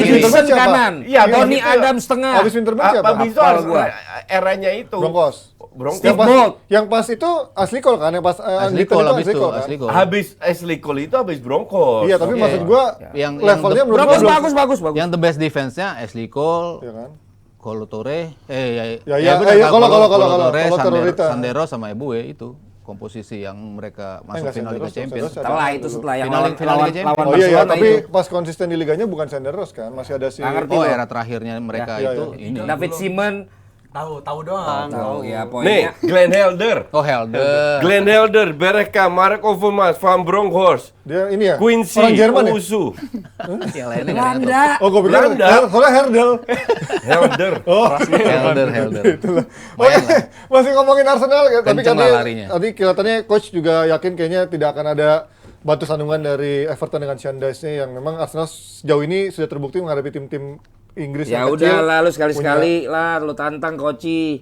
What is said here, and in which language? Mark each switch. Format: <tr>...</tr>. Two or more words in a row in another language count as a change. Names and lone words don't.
<id>Wilson Winterburn siapa? kanan. Iya, Tony habis itu- Adams tengah. Abis Winterburn siapa? Habis itu Hafal harus gua. eranya itu. Broncos. Broncos. Yang pas, Bolt. yang pas itu asli Cole kan? Yang pas Asli Anglican Cole itu habis itu, kan? asli Cole. Habis Ashley Cole itu habis Broncos. Iya, tapi Oke. maksud gua Yang- levelnya yang menurut Broncos gua bagus. Yang</id> <en>the best defense-</en> <id>nya Ashley Cole, Iya kan? Colo Torre, Kalau Torre, Tororita. Sandero sama Ebue itu komposisi yang mereka masuk enggak, final Liga Senderos, Champions. Senderos. Setelah yang Final lawan Liga Champions. lawan Oh iya, Barcelona tapi itu. pas konsisten di liganya bukan Senderos kan? Masih ada si Nggak ngerti. Oh, loh. era terakhirnya mereka Iya, itu iya. ini. David Simon. Tahu doang. Tahu ya Nih, poinnya. Glenn Helder. Oh, Helder. Glenn Helder, Bergkamp, Mark Overmars, Van Bronckhorst, dia ini ya? Quincy, Orang Jerman ya? Ousu, Yang lainnya nggak ada. Belanda. Oh, gue pikir Belanda. soalnya Herdel. Helder. Helder. Oke, masih ngomongin Arsenal, tapi Kenceng lah katanya larinya. tadi kelihatannya coach juga yakin kayaknya tidak akan ada batu sandungan dari Everton dengan Sean Dyche yang memang Arsenal sejauh ini sudah terbukti menghadapi tim-tim Inggris Ya yang udah kecil. lah, lu sekali-sekali lah, lu tantang Koci.</id>